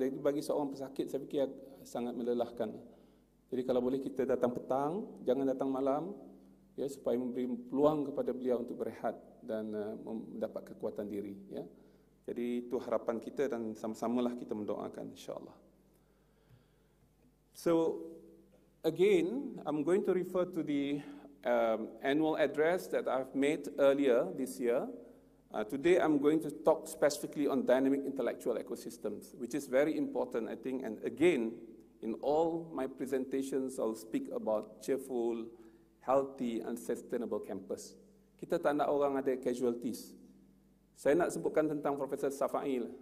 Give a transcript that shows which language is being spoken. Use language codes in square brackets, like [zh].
[ms] Jadi bagi seorang pesakit, saya fikir sangat melelahkan. Jadi kalau boleh kita datang petang, jangan datang malam, ya, supaya memberi peluang kepada beliau untuk berehat dan mendapat kekuatan diri. Ya. Jadi itu harapan kita dan sama-samalah kita mendoakan, insyaAllah. [en] So again, I'm going to refer to the annual address that I've made earlier this year. Today I'm going to talk specifically on dynamic intellectual ecosystems, which is very important, I think. And again, in all my presentations, I'll speak about cheerful, healthy, and sustainable campus. [ms] Kita tak nak orang ada casualties. Saya nak sebutkan tentang Profesor Safai.